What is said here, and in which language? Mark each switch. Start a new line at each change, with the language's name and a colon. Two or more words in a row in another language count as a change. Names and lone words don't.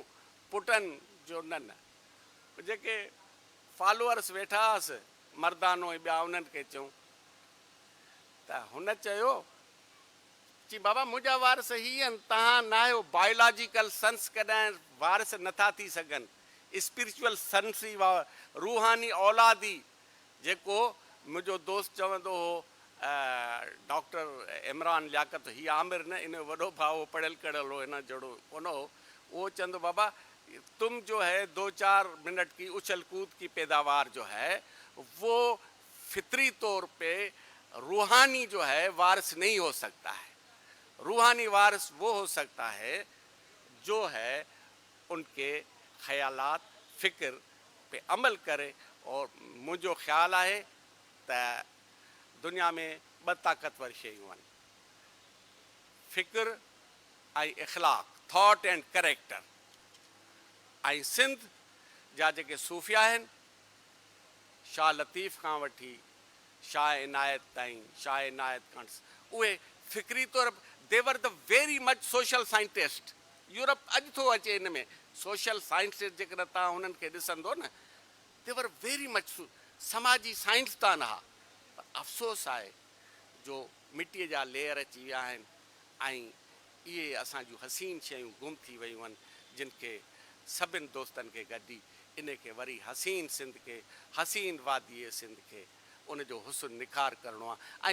Sindhi: पुटनि जो न, जेके फॉलोअर्स वेठा हुअसि मर्दानो ऐं ॿिया, उन्हनि खे चयूं त हुन चयो चई बाबा मुंहिंजा वारिस हीअ आहिनि, तव्हां न आहियो।
English: biological sons
Sindhi: कॾहिं वारिस नथा थी सघनि,
English: spiritual sons
Sindhi: ई रूहानी औलादी। जेको मुंहिंजो दोस्त चवंदो हो डॉक्टर इमरान लियाकत, हीअ आमिर न, इन वॾो भाउ पढ़ियल कढ़ियल हो, इन जहिड़ो कोन हो।
Urdu: وہ چندو بابا تم جو ہے 2-4 منٹ کی اچھل کود کی پیداوار جو ہے وہ فطری طور پہ روحانی جو ہے وارث نہیں ہو سکتا ہے. روحانی وارث وہ ہو سکتا ہے جو ہے ان کے خیالات فکر پہ عمل کرے. اور مجھو خیال ہے
Sindhi: त दुनिया में 2 ताक़तवर शयूं आहिनि, फ़िक्र ऐं इख़लाक़,
English: thought and character.
Sindhi: ऐं सिंध जा जेके सूफ़िया आहिनि, शाह लतीफ़ खां वठी शाह इनायत ताईं, शाह इनायत खां, उहे फ़िक्री तौर
English: they are the very much social scientist.
Sindhi: यूरोप अॼु थो अचे इन में
English: social scientist,
Sindhi: जेकॾहिं तव्हां उन्हनि खे ॾिसंदो न,
English: they are very much
Sindhi: समाजी साइंसदान हुआ। पर अफ़सोस आहे जो मिटीअ जा लेयर अची विया आहिनि ऐं इहे असांजूं हसीन शयूं गुम थी वियूं आहिनि, जिन खे सभिनि दोस्तनि खे गॾी इन खे वरी हसीन सिंध खे, हसीन वादीअ सिंध खे उन जो हुस्न निखार करिणो आहे।